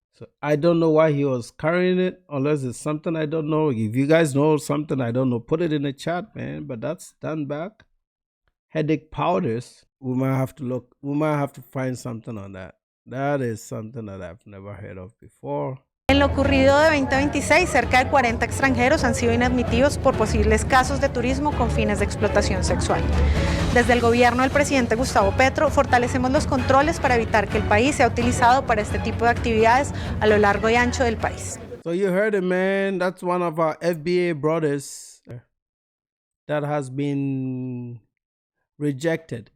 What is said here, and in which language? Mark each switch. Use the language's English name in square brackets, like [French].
[English] So I don't know why he was carrying it, unless it's something I don't know. If you guys know something I don't know, put it in the chat, man. But that's stand back. Headache powders. We might have to look. We might have to find something on that. That is something that I've never heard of before. [Spanish] En lo ocurrido de 2026, cerca de 40 extranjeros han sido inadmitidos por posibles casos de turismo con fines de explotación sexual. Desde el gobierno del presidente Gustavo Petro, fortalecemos los controles para evitar que el país sea utilizado para este tipo de actividades a lo largo y ancho del país. [English] So you heard it, man. That's one of our FBA brothers that has been rejected.